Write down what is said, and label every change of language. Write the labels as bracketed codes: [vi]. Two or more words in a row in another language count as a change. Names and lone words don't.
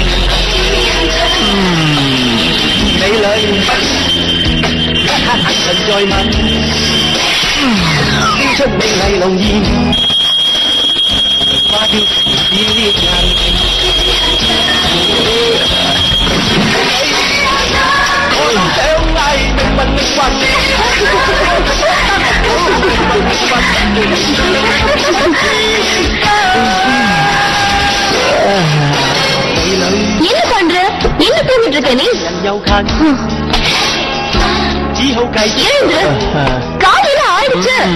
[yue] 美女，一刻眼神在問，飄出美麗濃豔，話叫城市獵人。我想嗌命運命運。 [ta] என்ன பண்ற? என்ன பண்ணிட்டு இருக்க நீ? காலையில ஆயிடுச்சு.